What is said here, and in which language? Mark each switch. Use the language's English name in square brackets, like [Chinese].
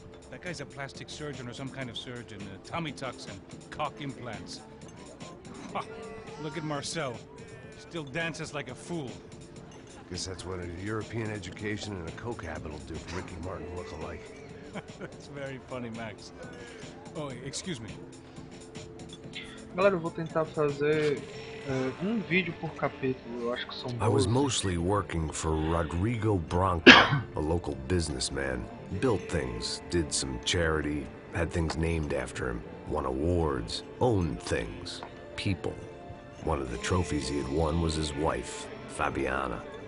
[English] That guy's a plastic surgeon or some kind of surgeon. Tummy tucks and cock implants. Look at Marcel. Still dances like a fool. Guess that's what a European education and a coke habit will do for Ricky Martin look-alike. That's very funny, Max. Oh, excuse me. [Portuguese] Galera, eu vou tentar fazer vídeo por capítulo. Eu acho que são 12. [English] I was mostly working for Rodrigo Branco, a local businessman. Built things, did some charity, had things named after him, won awards, owned things, people. One of the trophies he had won was his wife, Fabiana.